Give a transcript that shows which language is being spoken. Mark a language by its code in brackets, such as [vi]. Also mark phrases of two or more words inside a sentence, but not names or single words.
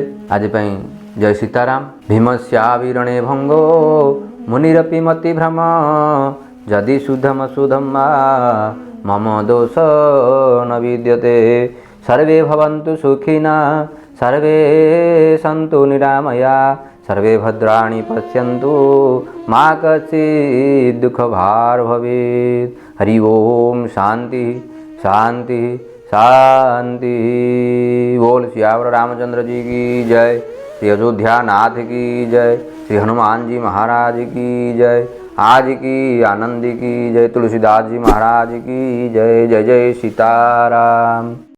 [or] ଆଜି ପାଇଁ ଜୟ ସୀତାରାମ। [sa] ଭୀମସ୍ୟାବିରଣେ ଭଙ୍ଗୋ ମୁନିରପି ମତି ଭ୍ରମ, ଯଦି ସୁଧମ ସୁଧମ୍ମା ମମ ଦୋଷ ନ ବିଦ୍ୟତେ। ସର୍ବେ ଭବନ୍ତୁ ସୁଖିନା, ସର୍ବେ ସନ୍ତୁ ନିରାମୟା, सर्वे भद्राणि पश्यन्तु मा कश्चित् दुःख भार भवेत्। हरि ओम शांति शांति शांति। [hi] बोल सियावर रामचंद्र जी की जय, श्री अयोध्या नाथ की जय, श्री हनुमान जी महाराज की जय, आज की आनंद की जय, तुलसीदास जी महाराज की जय। जय जय सीताराम।